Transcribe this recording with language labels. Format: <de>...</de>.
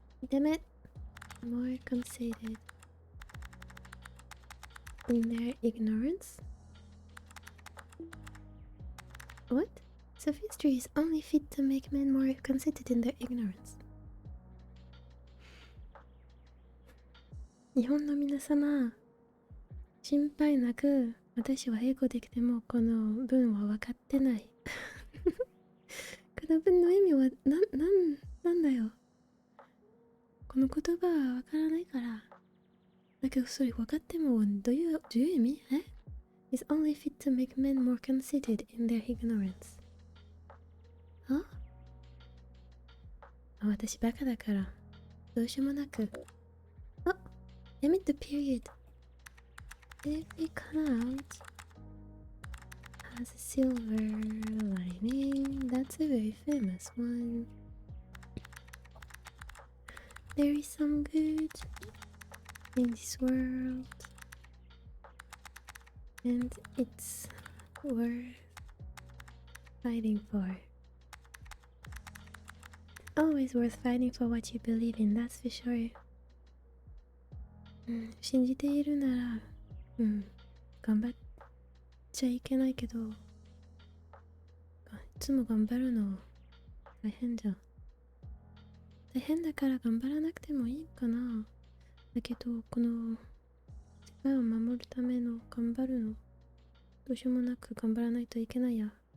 <en>Damn it! More conceited in their ignorance? What? Sophie's Tree is only fit to make men more conceited in their ignorance.</en> <ja>日本の皆様、心配なく、私は英語できてもこの文は分かってない。この文の意味はなんだよ。この言葉は分からないから。だけどそれ分かってもどういう意味？</ja> <en>It's only fit to make men more conceited in their ignorance.</en> <ja>私バカだからどうしようもなく。</ja> <en>Limit the period. Every cloud has a silver lining. That's a very famous one. There is some good in this world, and it's worth fighting for. Always worth fighting for what you believe in, that's for sure.</en> <ja>信じているなら、頑張っちゃいけないけど、いつも頑張るの大変じゃん。大変だから頑張らなくてもいいかな。だけど、この世界を守るための頑張るの、どうしようもなく頑張らないといけないや。</ja>